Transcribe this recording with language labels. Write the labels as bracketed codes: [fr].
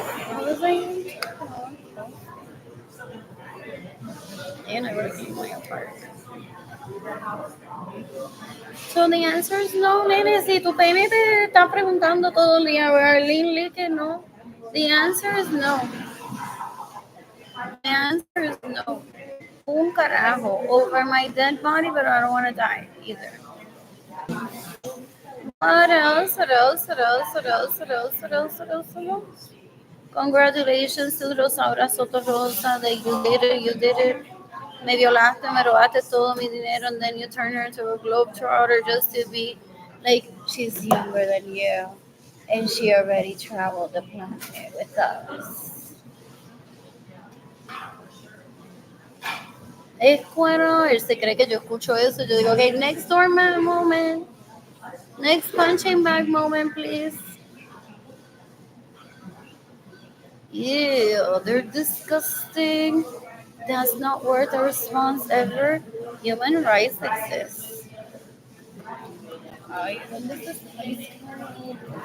[en] What was I? And I work in my apartment. So the answer is no, nene. [es] Si tu pene te está preguntando todo el día, Arlene, que no. [en] The answer is no. The answer is no. [es] Un carajo [en] over my dead body, but I don't want to die either. What else? What else? What else? What else? What else? What else? What else? What else? Congratulations to Rosaura Soto Rosa that you did it. [es] Me violaste, me robaste todo mi dinero, [en] and then you turn her into a globetrotter just to be like, she's younger than you, and she already traveled the planet with us. [es] Es bueno, él se cree que yo escucho eso. Yo digo, [en] okay, next doormat moment. Next punching bag moment, please. Ew, they're disgusting. That's not worth a response ever. Human rights exist. [es] Ay, ¿dónde está este ice cream?